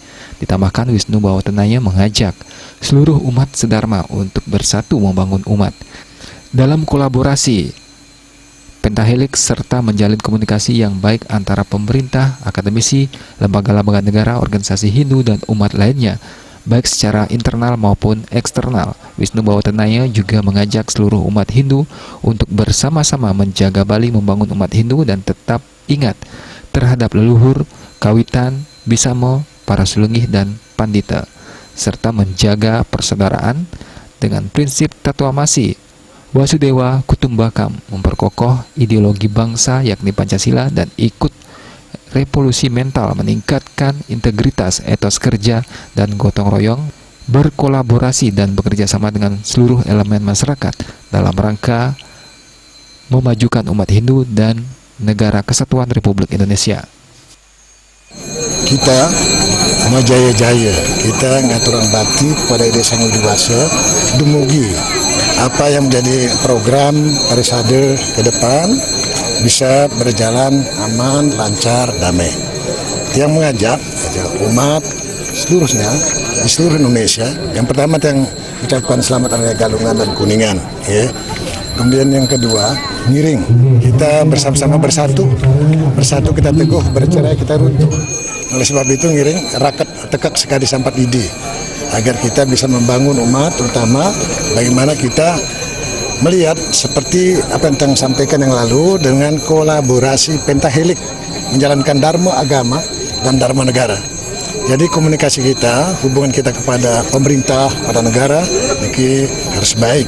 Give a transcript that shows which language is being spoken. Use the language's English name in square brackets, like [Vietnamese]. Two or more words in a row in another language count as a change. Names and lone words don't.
[Indonesian] Ditambahkan, Wisnu Bawatanaya mengajak seluruh umat sedharma untuk bersatu membangun umat dalam kolaborasi pentahelix serta menjalin komunikasi yang baik antara pemerintah, akademisi, lembaga-lembaga negara, organisasi Hindu, dan umat lainnya, baik secara internal maupun eksternal. Wisnu Bawatanaya juga mengajak seluruh umat Hindu untuk bersama-sama menjaga Bali, membangun umat Hindu, dan tetap ingat terhadap leluhur, kawitan, bisamo, para sulungih, dan pandita, serta menjaga persaudaraan dengan prinsip Tatwamasi [Sanskrit] Wasudewa Kutumbakam, [Indonesian] memperkokoh ideologi bangsa yakni Pancasila, dan ikut revolusi mental, meningkatkan integritas, etos kerja, dan gotong royong, berkolaborasi dan bekerja sama dengan seluruh elemen masyarakat dalam rangka memajukan umat Hindu dan Negara Kesatuan Republik Indonesia. Kita Majaya-jaya, kita [Balinese] ngaturan bakti [Indonesian] kepada Ide Sang Widibasa, dumugi apa yang menjadi program Parisade ke depan bisa berjalan aman, lancar, damai. Yang mengajak umat seluruhnya di seluruh Indonesia. Yang pertama yang ucapkan selamat Hari Galungan dan Kuningan, ya. Kemudian yang kedua, ngiring. Kita bersama-sama bersatu kita teguh, bercerai kita runtuh. Oleh sebab itu [Balinese] ngiring rakat tekak [Indonesian] sekali sampat lidi, agar kita bisa membangun umat, terutama bagaimana kita melihat seperti apa yang Tang sampaikan yang lalu dengan kolaborasi pentahelix menjalankan dharma agama dan dharma negara. Jadi komunikasi kita, hubungan kita kepada pemerintah, pada negara, ini harus baik.